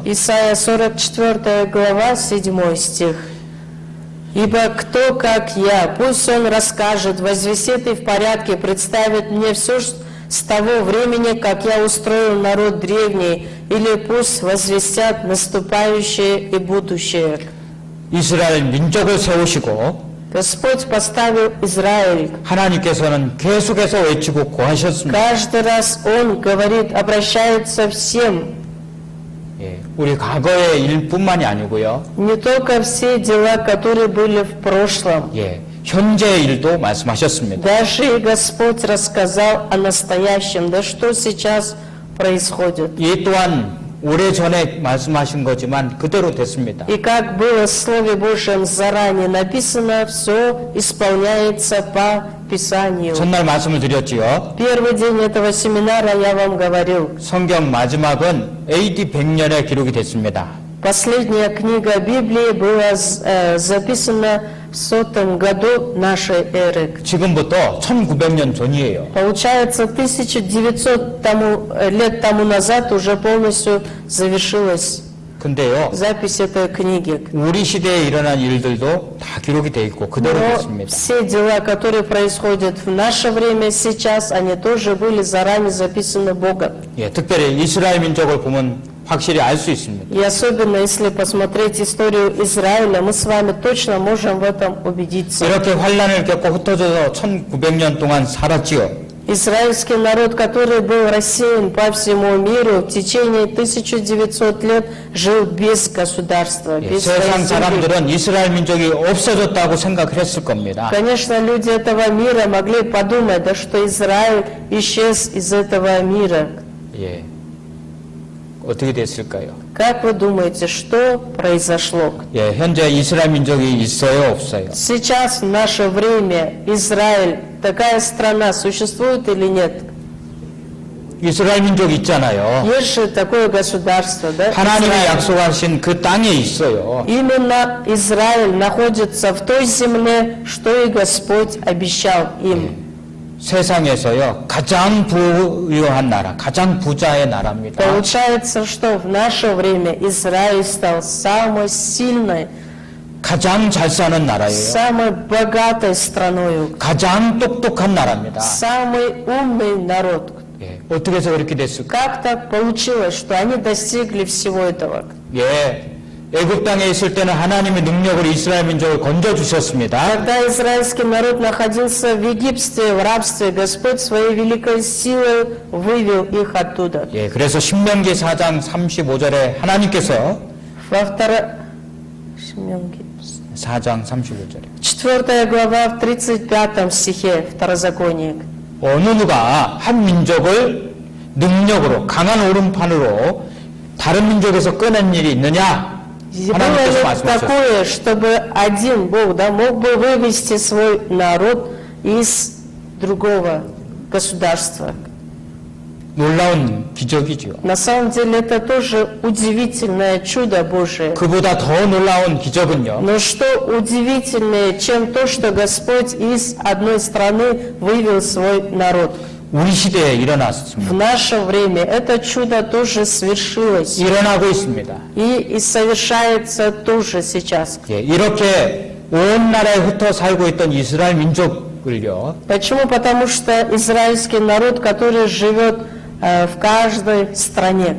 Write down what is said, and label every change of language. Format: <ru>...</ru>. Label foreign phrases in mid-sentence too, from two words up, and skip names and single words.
<ru>Исайя 44 глава, 7 стих. «Ибо кто, как я, пусть он расскажет, возвестит и в порядке, представит мне все с того времени, как я устроил народ древний, или пусть возвестят наступающее и будущее».</ru> <ko>이스라엘 민족을 세우시고</ko> <ru>Господь поставил Израиль.</ru> <ko>하나님께서는 계속해서 외치고 고하셨습니다.</ko> <ru>Каждый раз Он говорит, обращается всем,</ru> <ko>예, 우리 과거의 일뿐만이 아니고요.</ko> <ru>не только все дела, которые были в прошлом.</ru> <ko>예, 현재의 일도 말씀하셨습니다.</ko> <ru>Даже и Господь рассказал о настоящем, да что сейчас происходит.</ru> <ko>이 또한 오래전에 말씀하신 거지만 그대로 됐습니다.</ko> <ru>И как было в Слове Божьем заранее написано, все исполняется по Писанию.</ru> <ko>전날 말씀을 드렸지요.</ko> <ru>Первый день этого семинара я вам говорил,</ru> <ko>성경 마지막은 AD 100년에 기록이 됐습니다.</ko> <ru>Последняя книга Библии была записана в 100 году нашей эры.</ru> <ko>지금부터 1900년 전이에요.</ko> <ru>Получается, 1900 лет тому назад уже полностью завершилась</ru> <ko>근데요,</ko> <ru>запись этой книги.</ru> <ko>우리 시대에 일어난 일들도 다 기록이 돼 있고 그대로</ko> <ru>Но</ru> <ko>있습니다.</ko> <ru>все дела, которые происходят в наше время сейчас, они тоже были заранее записаны Богом.</ru> <ko>예, 특별히 이스라엘 민족을 보면 확실히 알 수 있습니다.</ko> <ru>И особенно, если посмотреть историю Израиля, мы с вами точно можем в этом убедиться.</ru> <ko>이렇게 환란을 겪고 흩어져서 1900년 동안 살았지요.</ko> <ru>Израильский народ, который был рассеян по всему миру, в течение 1900 лет жил без государства,</ru> <ko>예,</ko> <ru>без своей</ru> <ko>세상</ko> <ru>земли.</ru> <ko>사람들은 이스라엘 민족이 없어졌다고 생각을 했을 겁니다.</ko> <ru>Конечно, люди этого мира могли подумать, да, что Израиль исчез из этого мира.</ru> <ko>예, 어떻게 됐을까요?</ko> <ru>Как вы думаете, что произошло?</ru> <ko>예, 현재 이스라엘 민족이 있어요, 없어요?</ko> <ru>Сейчас, в наше время, Израиль, такая страна, существует или нет?</ru> <ko>이스라엘 민족 있잖아요.</ko> <ru>Есть же такое государство, да?</ru> <ko>하나님이</ko> <ru>Израиль.</ru> <ko>약속하신 그 땅에 있어요.</ko> <ru>Именно Израиль находится в той земле, что и Господь обещал им.</ru> <ko>세상에서요, 가장 부유한 나라, 가장 부자의 나라입니다.</ko> <ru>Получается, что в наше время Израиль стал самой сильной,</ru> <ko>가장 잘 사는 나라예요.</ko> <ru>самой богатой страной,</ru> <ko>가장 똑똑한 나라입니다.</ko> <ru>самый умный народ.</ru> <ko>예, 어떻게 해서 그렇게 됐을까?</ko> <ru>Как так получилось, что они достигли всего этого?</ru> <ko>예, 애굽 땅에 있을 때는 하나님의 능력으로 이스라엘 민족을 건져 주셨습니다.</ko> <ru>Когда израильский народ находился в Египте, в рабстве, Господь своей великой силой вывел их оттуда.</ru> <ko>예, 그래서 신명기 4장 35절에 하나님께서</ko> <ru>Во второй... Шмёнги.</ru> <ko>4장 35절에</ko> <ru>4 глава в 35 стихе Второзакония.</ru> <ko>어느 누가 한 민족을 능력으로 강한 오른판으로 다른 민족에서 꺼낸 일이 있느냐?</ko> <ru>Было</ru> <ko>하나님께서</ko> <ru>ли</ru> <ko>말씀하셨어요.</ko> <ru>такое, чтобы один Бог, да, мог бы вывести свой народ из другого государства?</ru> <ko>놀라운 기적이죠.</ko> <ru>На самом деле это тоже удивительное чудо Божие.</ru> <ko>그보다 더 놀라운 기적은요.</ko> <ru>Но что удивительнее, чем то, что Господь из одной страны вывел свой народ?</ru> <ko>우리 시대에 일어났습니다.</ko> <ru>В наше время это чудо тоже свершилось.</ru> <ko>일어나고 있습니다.</ko> <ru>И совершается тоже сейчас.</ru> <ko>예, 이렇게 온 나라에 흩어 살고 있던 이스라엘 민족을요.</ko> <ru>Почему? Потому что израильский народ, который живет в каждой стране,</ru>